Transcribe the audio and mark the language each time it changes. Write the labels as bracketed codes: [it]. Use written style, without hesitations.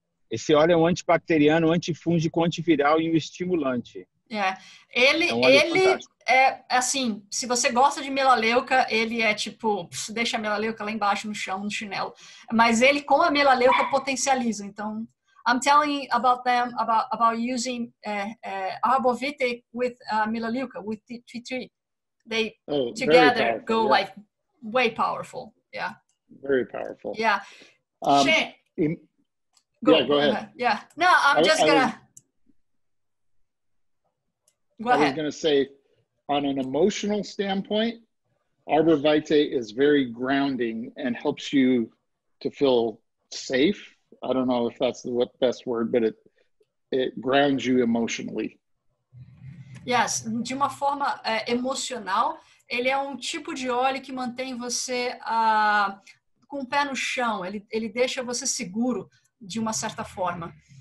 [pt] esse óleo é um antibacteriano, antifúngico, antiviral e um estimulante. Ele é assim, se você gosta de melaleuca, ele é tipo, deixa a melaleuca lá embaixo no chão, no chinelo. Mas ele com a melaleuca potencializa. [en] Então, I'm telling about them about using Arbovitae with melaleuca, with tea tree. They together go like way powerful. Yeah. Very powerful. Yeah. Shane, go ahead. Yeah. No, I'm just gonna. Go ahead. I was going to say, on an emotional standpoint, Arbor Vitae is very grounding and helps you to feel safe. I don't know if that's the best word, but it grounds you emotionally. [pt] Yes, de uma forma emocional, ele é um tipo de óleo que mantém você com o pé no chão, ele deixa você seguro de uma certa forma.